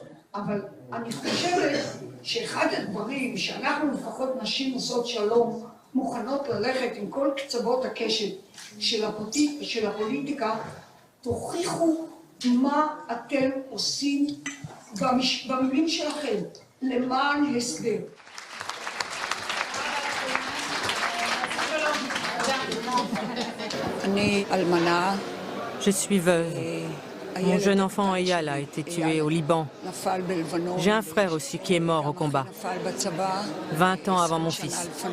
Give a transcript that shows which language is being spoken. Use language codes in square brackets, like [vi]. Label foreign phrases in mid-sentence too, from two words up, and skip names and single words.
[he] אבל אני חושבת שאחד הדברים שאנחנו לפחות נשים עושות שלום, מוכנות ללכת עם כל קצוות הקשת של הפוליטיקה, תוכיחו מה אתם עושים במילים שלכם למען הסדר. [fr] Je suis veuve. Mon jeune enfant Eyal a été tué au Liban. J'ai un frère aussi qui est mort au combat, 20 ans avant mon fils.